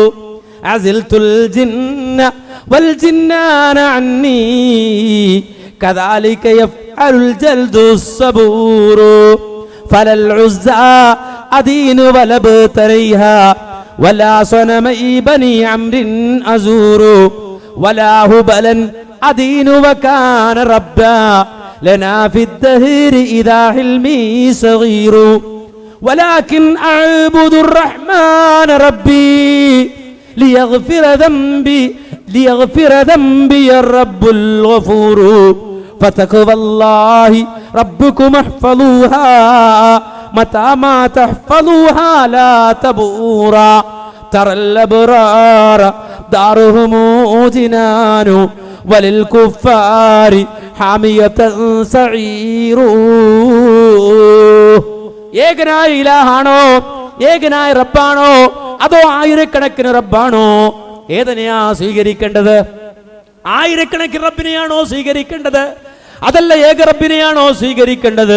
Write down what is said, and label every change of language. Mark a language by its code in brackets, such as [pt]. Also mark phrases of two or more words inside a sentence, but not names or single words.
[ar] عزلت الجن والجنان عني كذلك يفعل الجلد الصبور فلا العزى أدين ولا ابنتيها ولا صنمي بني عمرو أزور ولا هبلا أدين وكان ربا لنا في الدهر إذ حلمي صغير ولكن أعبد الرحمن ربي ليغفر ذنبي الرب الغفور فتقوى الله ربكم احفظوها متى ما تحفظوها لا تبورا ترى الأبرار دارهم جنان وللكفار حامية سعير. [ml] ഏകനായ ഇലാഹാണോ, ഏകനായ റബ്ബാണോ, അതോ ആയിരക്കണക്കിന് റബ്ബാണോ? ഏതിനെയാ സ്വീകരിക്കേണ്ടത്? ആയിരക്കണക്കിന് റബ്ബിനെയാണോ സ്വീകരിക്കേണ്ടത്? അതല്ല ഏക റബ്ബിനെയാണോ സ്വീകരിക്കേണ്ടത്?